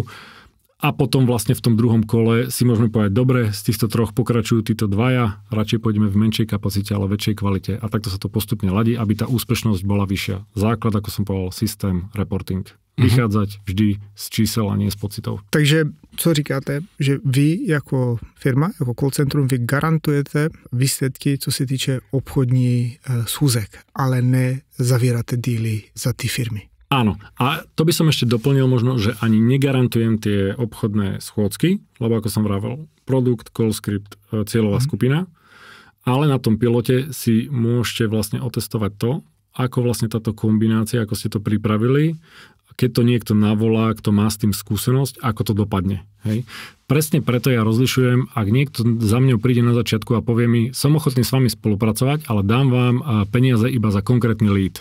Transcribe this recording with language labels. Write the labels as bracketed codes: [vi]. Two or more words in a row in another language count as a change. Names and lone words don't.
[sk] A potom vlastne v tom druhom kole si môžeme povedať, dobre, z týchto 3 pokračujú títo 2, radšej pôjdeme v menšej kapacite, ale väčšej kvalite. A takto sa to postupne ladí, aby tá úspešnosť bola vyššia. Základ, ako som povedal, systém, reporting. vychádzať vždy z čísel a nie z pocitov. [cs] Takže co říkáte, že vy jako firma, jako call centrum, vy garantujete výsledky, co se týče obchodní schůzek, ale ne zavíráte díly za ty firmy. [sk] Áno, a to by som ešte doplnil možno, že ani negarantujem tie obchodné schôdzky, lebo ako som vravel, produkt, [en] call script, [sk] cieľová skupina, ale na tom pilote si môžete vlastne otestovať to, ako vlastne táto kombinácia, ako ste to pripravili, keď to niekto navolá, kto má s tým skúsenosť, ako to dopadne. Hej. Presne preto ja rozlišujem, ak niekto za mňou príde na začiatku a povie mi, som ochotný s vami spolupracovať, ale dám vám peniaze iba za konkrétny lead.